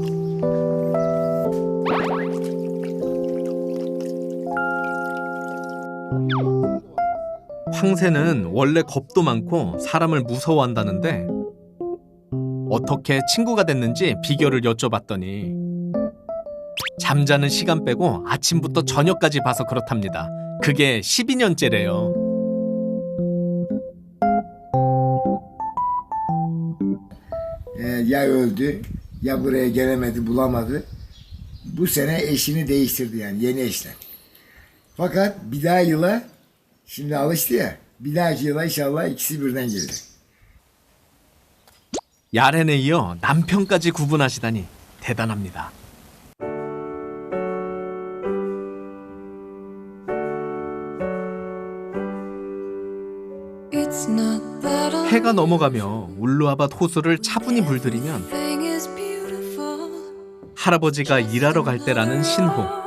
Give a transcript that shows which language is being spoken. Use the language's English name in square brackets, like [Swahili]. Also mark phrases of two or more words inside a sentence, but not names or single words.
[Korean] 황새는 원래 겁도 많고 사람을 무서워한다는데 어떻게 친구가 됐는지 비결을 여쭤봤더니 잠자는 시간 빼고 아침부터 저녁까지 봐서 그렇답니다. 그게 12년째래요. [Turkish] Ya öldü, ya buraya gelemedi, bulamadı. Bu sene eşini değiştirdi yani yeni eşler. Fakat bir daha yıla, şimdi alıştı ya, bir dahaki yıla inşallah ikisi birden gelir. [Korean] 야렌에 이어 남편까지 구분하시다니 대단합니다. 해가 넘어가며 울루아밭 호수를 차분히 물들이면 할아버지가 일하러 갈 때라는 신호.